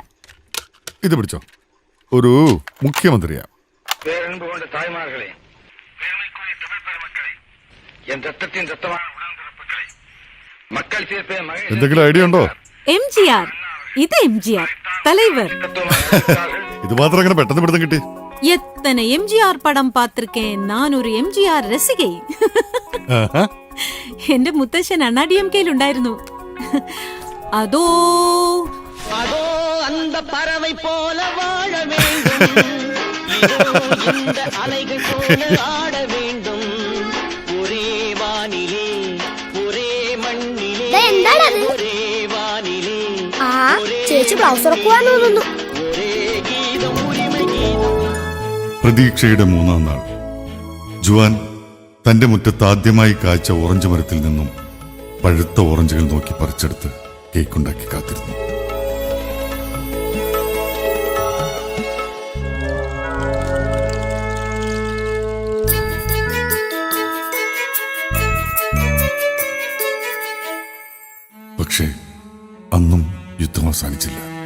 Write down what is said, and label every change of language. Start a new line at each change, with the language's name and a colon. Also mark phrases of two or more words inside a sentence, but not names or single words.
Malayalam: ഇത് പിടിച്ചോ, ഒരു മുഖ്യമന്ത്രിയാ. എന്തെങ്കിലും ഐഡിയ ഉണ്ടോ? MGR. ഇത് MGR தலைவர். ഇത് മാത്രം അങ്ങനെ പെട്ടെന്ന് പിടുത്തം കിട്ടി.
Tamil: எத்தனை MGR படம் பார்த்திருக்கேன். நான் ஒரு MGR ரசிகை.
Malayalam: എന്റെ മുത്തശ്ശൻ അണ്ണാ DMK-യിൽ ഉണ്ടായിരുന്നു. അതോ
Tamil: அதோ அந்த பறவை போல வாழ வேண்டும், இந்த அலைகள் போல ஆட வேண்டும், ஒரே வானிலே ஒரே மண்ணிலே ஒரே வானிலே
Malayalam: ചേച്ചി ബ്ലൗസ് ഉറക്കുവാന്ന് തോന്നുന്നു.
Tamil: ஒரே கீதம் உரிமை கீதம்.
Malayalam: പ്രതീക്ഷയുടെ 3-ാം നാൾ ജുവാൻ തന്റെ മുറ്റത്ത് ആദ്യമായി കായ്ച്ച ഓറഞ്ച് മരത്തിൽ നിന്നും പഴുത്ത ഓറഞ്ചുകൾ നോക്കി പറിച്ചെടുത്ത് കേക്കുണ്ടാക്കി കാത്തിരുന്നു. പക്ഷേ അന്നും യുദ്ധം അവസാനിച്ചില്ല.